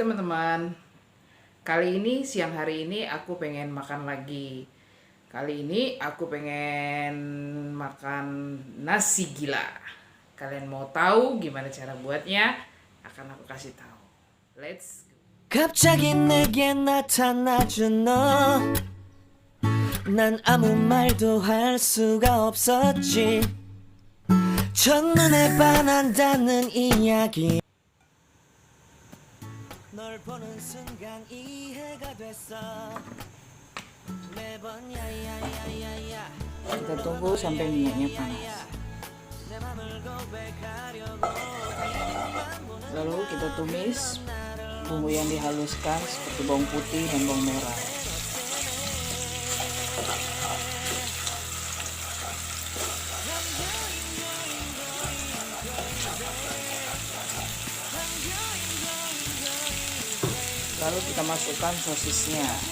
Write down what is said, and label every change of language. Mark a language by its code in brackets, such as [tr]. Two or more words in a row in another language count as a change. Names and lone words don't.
[id] teman-teman. Kali ini siang hari ini aku pengen makan lagi. Kali ini aku pengen makan nasi gila. Kalian mau tahu gimana cara buatnya? Akan aku kasih tahu. [en] Let's go. [ko] 갑자기 내게 나타나준 너. 난 아무 말도 할 수가 없었지. 첫눈에 반한다는 이야기. 널 보는 순간 이해가 됐어. 매번 야야야야야. [id] Kita tunggu sampai minyaknya panas. [ko] 내 맘을 고백하려고. [id] Lalu kita tumis bumbu yang dihaluskan seperti bawang putih dan bawang merah. Lalu kita masukkan sosisnya.